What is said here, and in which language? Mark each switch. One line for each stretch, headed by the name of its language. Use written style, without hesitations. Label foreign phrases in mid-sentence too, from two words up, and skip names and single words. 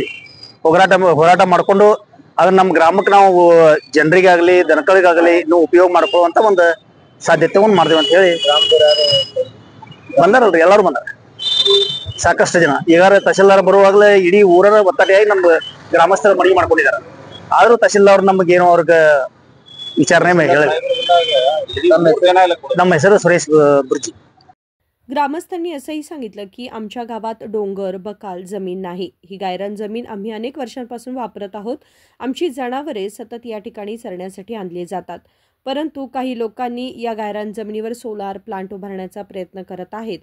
Kannada: ಹೋರಾಟ ಮಾಡ್ಕೊಂಡು ಅದನ್ನ ನಮ್ಮ ಗ್ರಾಮಕ್ಕೆ ನಾವು ಜನರಿಗಾಗಲಿ ದನಕರಿಗಾಗಲಿ ಇನ್ನೂ ಉಪಯೋಗ ಮಾಡ್ಕೊಳ್ಳುವಂತ ಒಂದು ಸಾಧ್ಯತೆ ಮಾಡ್ತೀವಿ ಅಂತ ಹೇಳಿ ಬಂದಾರಲ್ರಿ, ಎಲ್ಲರೂ ಬಂದಾರ, ಸಾಕಷ್ಟು ಜನ ಈಗಾರ ತಹಸೀಲ್ದಾರ್ ಬರುವಾಗಲೇ ಇಡೀ ಊರರ ಒತ್ತಡೆಯಾಗಿ ನಮ್ಮ ಗ್ರಾಮಸ್ಥರ ಮನವಿ ಮಾಡ್ಕೊಂಡಿದ್ದಾರೆ। ಆದ್ರೂ ತಹಸೀಲ್ದಾರ್ ನಮಗೇನೋ ಅವ್ರಿಗೆ विचारणे ಹೇಳಿ। ನಮ್ಮ ಹೆಸರು ಸುರೇಶ್ बुर्जी।
Marathi: ग्रामस्थांनी असंही सांगितलं की आमच्या गावात डोंगर बकाल जमीन नाही। ही गायरान जमीन आम्ही अनेक वर्षांपासून वापरत आहोत। आमची जनावरे सतत या ठिकाणी चरण्यासाठी आणली जातात, परंतु काही लोकांनी या गायरान जमिनीवर सोलार प्लांट उभारण्याचा प्रयत्न करत आहेत।